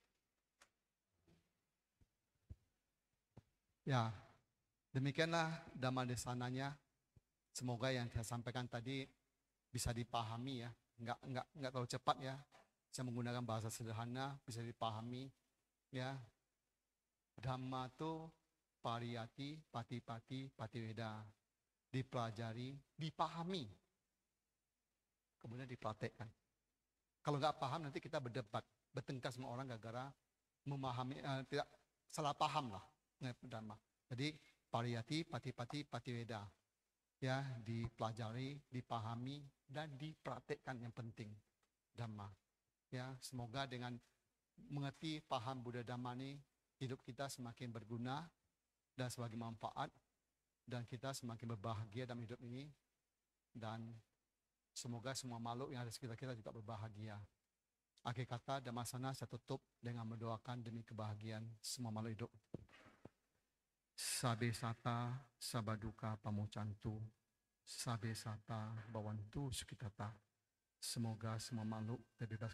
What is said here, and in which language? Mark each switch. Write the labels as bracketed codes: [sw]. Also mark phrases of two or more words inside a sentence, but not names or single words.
[id] Ya. Demikianlah Dhamma Desananya. Semoga yang saya sampaikan tadi bisa dipahami ya. Enggak terlalu cepat ya. Saya menggunakan bahasa sederhana, bisa dipahami ya. Dhamma itu [pi] pariyati, pati-pati, patiweda. [id] Dipelajari, dipahami. Kemudian dipraktekkan. Kalau nggak paham nanti kita berdebat, bertengkar sama orang gara-gara memahami, tidak salah paham lah. Dhamma. Jadi [pi] pariyati, pati-pati, patiweda. [id] Ya, dipelajari, dipahami, dan dipraktekkan yang penting. Dhamma. Ya, semoga dengan mengerti paham Buddha Dhamma ini, hidup kita semakin berguna dan sebagai manfaat, dan kita semakin berbahagia dalam hidup ini, dan semoga semua makhluk yang ada sekitar kita juga berbahagia. Akhir kata Dhammasana saya tutup dengan mendoakan demi kebahagiaan semua makhluk hidup. [pi] Sabe sata sabaduka pamocantu, sabe sata bawantu sukitata. [id] Semoga semua makhluk terbebas